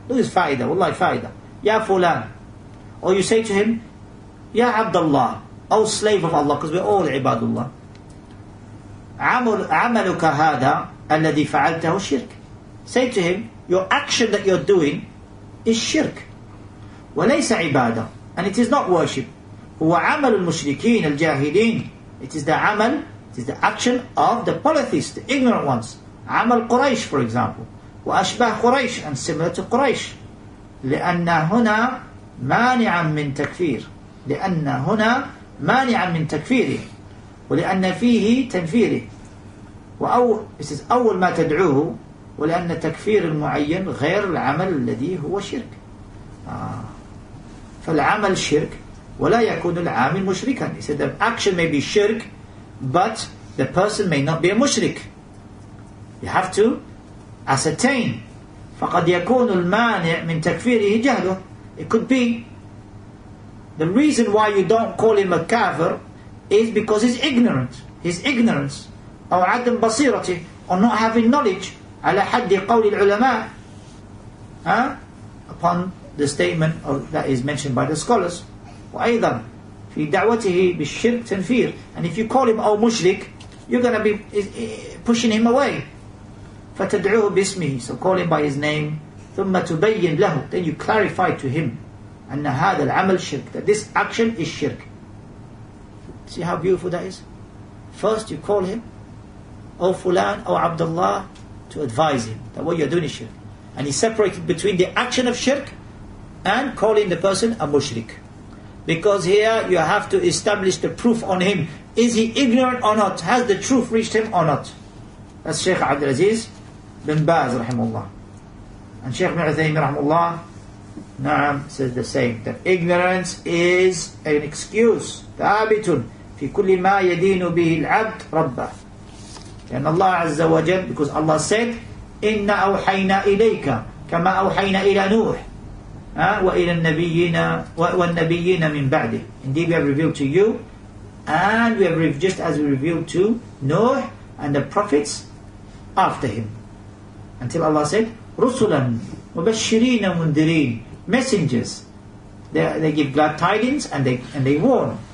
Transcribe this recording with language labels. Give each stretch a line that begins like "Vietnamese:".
English: Look at his fa'idah, wallahi fa'idah. Ya Fulan. Or you say to him, Ya Abdulillah. Oh slave of Allah, because we're all ibadullah.
Arabic: عملك هذا الذي فعلته شرك.
English: Say to him, your action that you're doing is shirk.
Arabic: وليس عبادة.
English: And it is not worship.
Arabic: هو عمل المشركين الجاهلين.
English: It is the amal, it is the action of the polytheists, the ignorant ones.
Arabic: عمل قريش,
English: for example.
Arabic: وأشباه قريش,
English: and similar to
Arabic: قريش. لأن هنا مانعا من تكفير. لأن هنا مانعا من تكفيره. ولأن فيه تنفيره.
English: This is
Arabic: أول ما تدعوه. ولأن تكفير المعين غير العمل الذي هو شرك. فالعمل شرك ولا يكون العامل مشركا.
English: He said the action may be shirk, but the person may not be a mushrik. You have to ascertain.
Arabic: فقد يكون المانع من تكفيره جهله.
English: It could be the reason why you don't call him a kafir is because he's ignorant. His ignorance
Arabic: أو عدم بصيرته,
English: or not having knowledge
Arabic: على حد قول العلماء,
English: upon the statement that is mentioned by the scholars.
Arabic: وأيضا في دعوته بالشرك تنفير.
English: And if you call him oh mushrik, you're going to be pushing him away.
Arabic: فتدعوه باسمه,
English: so call him by his name.
Arabic: ثم تبين له,
English: then you clarify to him
Arabic: أن هذا العمل شرك,
English: that this action is shirk. See how beautiful that is? First you call him oh Fulan, oh Abdullah, to advise him that what you're doing is shirk. And he separated between the action of shirk and calling the person a mushrik. Because here you have to establish the proof on him. Is he ignorant or not? Has the truth reached him or not? That's Shaykh Abdulaziz bin Baz rahimahullah. And Shaykh ibn Uthaymin rahimahullah says the same, that ignorance is an excuse.
Arabic: ثابت في كل ما يدين به العبد ربه.
English: And Allah Azza wa Jal, because Allah said,
Arabic: إِنَّا أَوْحَيْنَا إِلَيْكَ كَمَا أَوْحَيْنَا إِلَى نُوحٍ وَإِلَى النَّبِيِّينَ وَالنَّبِيِّينَ مِنْ بَعْدِهِ.
English: Indeed we have revealed to you, and we have just as we revealed to Noah and the prophets after him. Until Allah said,
Arabic: رُسُلًا مُبَشِّرِينَ مُنذِرِينَ.
English: Messengers. They give glad tidings and they warn.